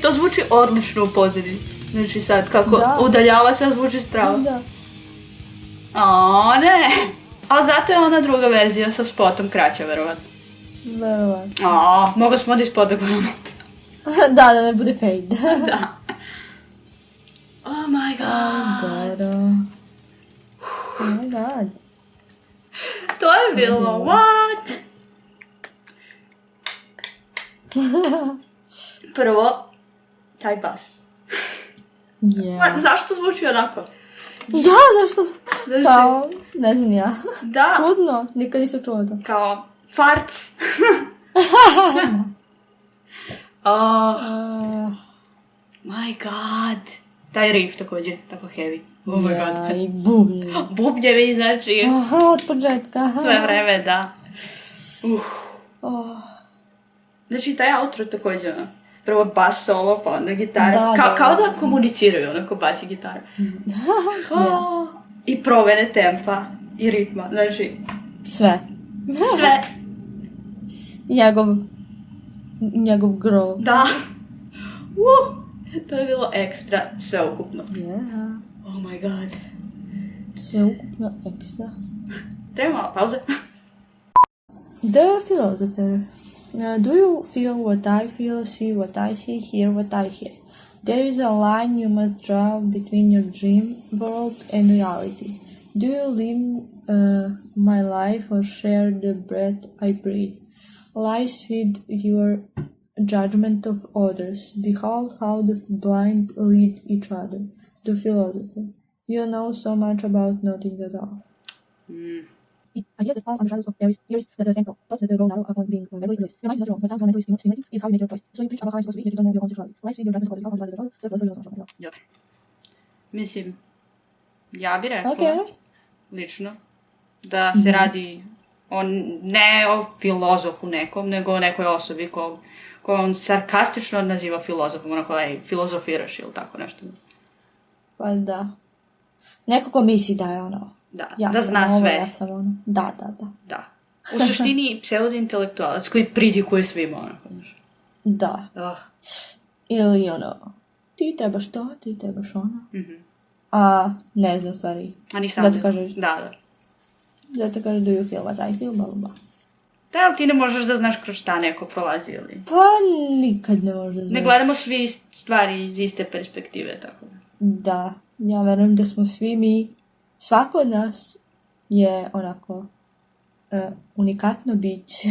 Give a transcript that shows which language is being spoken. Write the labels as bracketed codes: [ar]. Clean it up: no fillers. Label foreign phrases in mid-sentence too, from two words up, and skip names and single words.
[sr] To zvuči odlično u pozadini. Znači sad kako udaljava se, zvuči strava. Da. Ne. Ali zato je ona druga verzija sa spotom kraća, verovatno. Verovatno. Mogli smo da ispod da gledamo. Da ne bude fade. Da. [en] Oh my god. Oh my god. [sr] To je bilo, what? Prvo, taj bas. Yeah. Zašto zvuči onako? Da, zašto? Znači, Kao, ne znam ja. da, Čudno, nikad nisam čula to. [en] kao farts. Oh, my god. [sr] Taj riff također, tako heavy. [en] Oh my god. [sr] I bubnje. Bubnjevi, znači, Aha, od početka. sve vreme, da. Oh. Znači, taj outro također, ono, prvo bas solo, pa onda gitara. Da, Kao da. da komuniciraju, onako, bas i gitara. Oh, i promene tempa i ritma, znači, Sve. sve, Njegov grow. da. To je bilo ekstra, sve ukupno. Yeah. [en] Oh my god. [sr] Sve ukupno ekstra. Treba malo pauze. [en] The philosopher. Do you feel what I feel, see what I see, hear what I hear? There is a line you must draw between your dream world and reality. Do you live my life or share the breath I breathe? Lies with your judgment of others. Behold how the blind lead each other. The philosopher. You know so much about nothing at all. Ideas that fall on the shadows of theories that are central. Thoughts that grow narrow upon being verbally released. Your mind is not wrong, but sounds mentally stimulating is how you make your choice. So you preach about how you're supposed to be, yet you don't know your own sexuality. Lies with your judgment of others. Behold how the blind lead each other. The philosopher knows so much about. Yep. [sr] Mislim, ja bi rekla, Okay. lično, da se radi ne o filozofu nekom, nego o nekoj osobi koju on sarkastično naziva filozofom, onako da je filozofiraš ili tako nešto. Pa da. Neko ko misli da je ono. Da, Ja da sam zna ovo, sve. Ja sam ono. Da. Da. U suštini pseudo-intelektualac koji pridikuje svima, onako, znaš. Da. Ili ono. Ti trebaš to, ti trebaš ono. A ne znam stvari. A nisam. Zato kažeš. Da. Zato kažeš [en] do you feel what I feel, [sr] bla bla. Da, ali ti ne možeš da znaš kroz šta neko prolazi ili... Pa nikad ne može Ne znaš. gledamo svi stvari iz iste perspektive, tako da. Da, ja verujem da smo svi mi, svako od nas je onako unikatno biće.